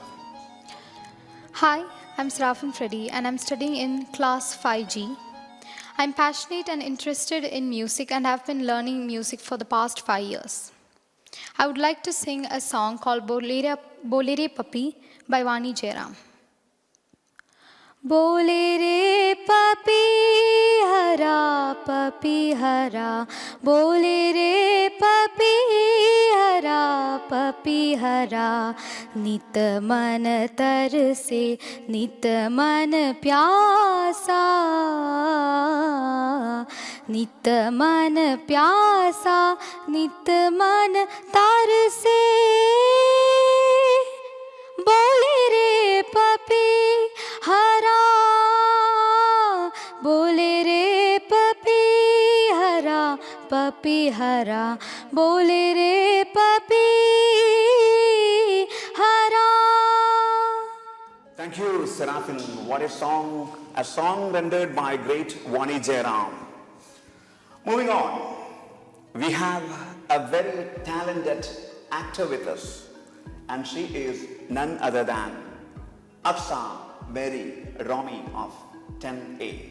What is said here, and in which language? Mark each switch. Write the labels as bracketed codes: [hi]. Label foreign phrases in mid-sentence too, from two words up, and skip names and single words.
[en] Hi, I'm Seraphin Freddy and I'm studying in class 5G. I'm passionate and interested in music and have been learning music for the past 5 years. I would like to sing a song called Bolere Papi by Vani Jairam. [hi] बोले रे पपी हरा, बोले रे पपी हरा, नित मन तर से, नित मन प्यासा, नित मन प्यासा, नित मन तर से, बोले रे पपी हरा, बोले रे पपी हरा, बोले रे पपी हरा. [en] Thank you, Seraphin. What a song rendered by great Vani Jairam. Moving on, we have a very talented actor with us, and she is none other than Aksa Mary Romy of 10A.